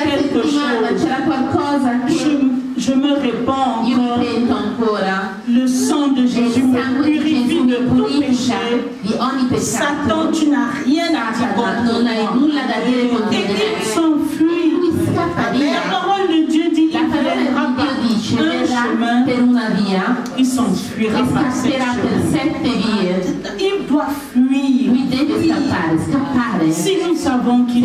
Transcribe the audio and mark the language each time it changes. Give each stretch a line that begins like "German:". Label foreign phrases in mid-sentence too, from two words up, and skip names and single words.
French: quelque chose.
Italian: c'era qualcosa che
French: Je me répands
Italian: io
French: encore.
Italian: mi pento ancora.
French: Le sang de
Italian: E il
French: Jésus me
Italian: sangue di
French: purifie
Italian: Gesù
French: de
Italian: mi
French: tout
Italian: pulisce
French: péché.
Italian: di ogni peccato.
French: Satan, tu n'as rien à dire
Italian: Satana,
French: contre
Italian: non hai
French: moi.
Italian: nulla da dire contro
French: Et
Italian: di il me.
French: s'enfuit.
Italian: Lui scappa
French: La
Italian: via.
French: parole de Dieu dit
Italian: La il parola
French: viendra
Italian: di
French: par
Italian: Dio dice
French: un
Italian: verrà
French: chemin,
Italian: per una via
French: il s'enfuira
Italian: e
French: par cette
Italian: scapperà per
French: chemin.
Italian: 7 vie.
French: Il doit fuir.
Italian: Lui deve scappare.
French: Si nous savons qui